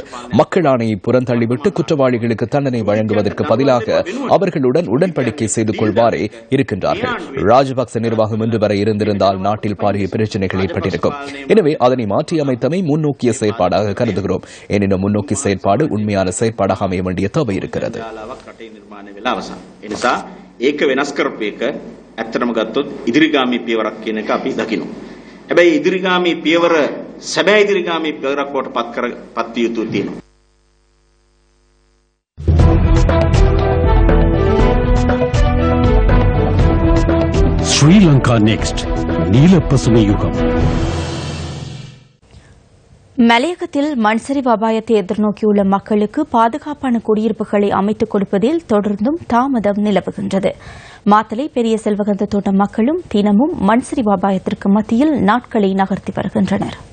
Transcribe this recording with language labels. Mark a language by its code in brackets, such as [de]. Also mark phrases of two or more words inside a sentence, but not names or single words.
[ta] மக்கள் ஆணையை புறந்தள்ளிவிட்டு குற்றவாளிகளுக்கு தண்டனை வழங்குவதற்கு பதிலாக அவர்களுடன் உடன்படிக்கை செய்து கொள்வாரே இருக்கின்றார்கள். ராஜபக்ச நிர்வாகம் இன்று வரை இருந்திருந்தால் நாட்டில் பாரிய பிரச்சனைகள் ஏற்பட்டிருக்கும். எனவே அதனை மாற்றியமைத்தமை முன்னோக்கிய செயற்பாடாக கருதுகிறோம். எனினும் முன்னோக்கி செயற்பாடு உண்மையான செயற்பாடாக அமைய வேண்டிய தேவை இருக்கிறது. [si] ඒක වෙනස් කරපු එක ඇත්තටම ගත්තොත් ඉදිරිගාමී පියවරක් කියන එක අපි දකිනවා. හැබැයි ඉදිරිගාමී පියවර සැබෑ ඉදිරිගාමී පියවරක් බවට පත් විය යුතු තියෙනවා. [ta] ශ්‍රී ලංකා නෙක්ස්ට් நீல பசுமை யுகம். மலையகத்தில் மண்சரிவு அபாயத்தை எதிர்நோக்கியுள்ள மக்களுக்கு பாதுகாப்பான குடியிருப்புகளை அமைத்துக் கொடுப்பதில் தொடர்ந்தும் தாமதம் நிலவுகின்றது. மாத்தளை பெரிய செல்வகந்த தோட்ட மக்களும் தினமும் மண்சரிவு அபாயத்திற்கு மத்தியில் நாட்களை நகர்த்தி வருகின்றனர்.